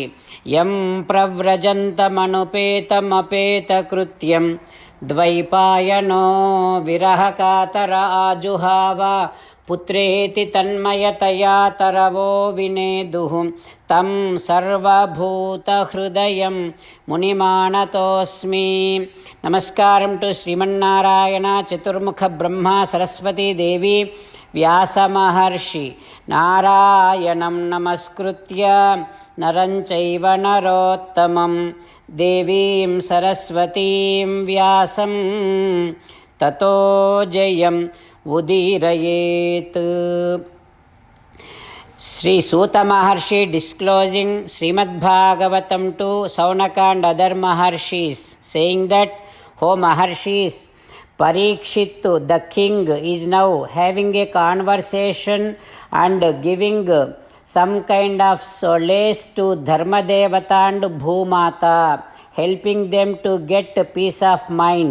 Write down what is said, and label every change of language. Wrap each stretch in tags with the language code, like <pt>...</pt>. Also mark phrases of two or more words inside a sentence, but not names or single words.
<sa>యం ప్రవ్రజంతమనుపేతమపేతకృత్యం ద్వైపాయనో విరహకాతర ఆజుహావ పుత్రేతి తన్మయతయా తరవో వినేదుః తం సర్వభూతహృదయం మునిమానతోస్మి.</sa> <te>నమస్కారం టు శ్రీమన్నారాయణ, చతుర్ముఖ బ్రహ్మ, సరస్వతీదేవి, వ్యాసమహర్షి.</te> <sa>నారాయణం నమస్కృత్య నరం చైవ నరోత్తమం దేవీం సరస్వతీం వ్యాసం తతో జయం ఉదీరయేత్.</sa> <en>Sri Suta Maharshi disclosing Srimad Bhagavatam to Saunaka and other Maharshis, saying that, O Maharshis, Parikshittu, the king, is now having a conversation and giving some kind of solace to Dharmadevata and Bhumata, helping them to get peace of mind.</en>